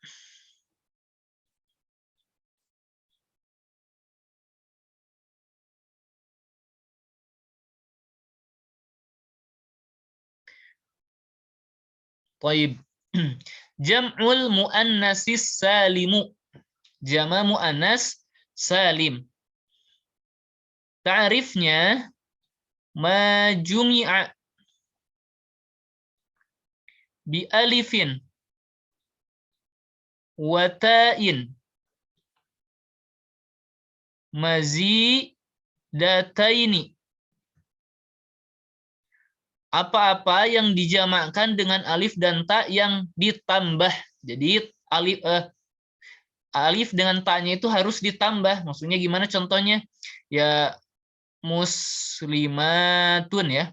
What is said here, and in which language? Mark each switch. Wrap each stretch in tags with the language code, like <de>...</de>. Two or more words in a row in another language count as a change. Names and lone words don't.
<id>Baik.</id> <ar>جمع المؤنث السالم. جمع مؤنث سالم. Ta'rifnya ما جمع بألف وتاء مزيدتين.</ar> <id>Apa-apa yang dijamakkan dengan alif dan ta yang ditambah. Jadi alif dengan ta-nya itu harus ditambah. Maksudnya gimana contohnya? Ya muslimatun ya.</id>